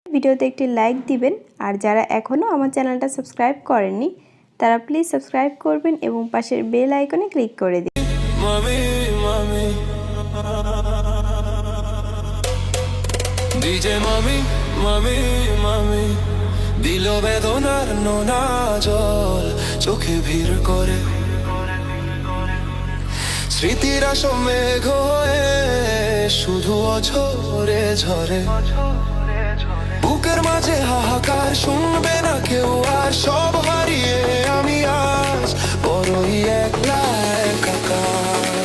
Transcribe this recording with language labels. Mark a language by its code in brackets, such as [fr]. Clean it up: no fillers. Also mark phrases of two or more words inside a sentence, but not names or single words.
[bn] ভিডিওতে একটি লাইক দিবেন। আর যারা এখনও আমার চ্যানেলটা সাবস্ক্রাইব করেননি তারা প্লিজ সাবস্ক্রাইব করবেন এবং পাশের [en] bell icon [bn] ক্লিক করে দিন। DJ mami, mami, mami, দিল বেদনার নোনা জল চোখে ভিড় করে, স্মৃতিরা মেঘ হয়ে শুধু অঝরে ঝরে। বুকের মাঝে হাহাকার, শুনবে না কেউ আর, সব হারিয়ে আমি আজ বড়ই একলা একাকার।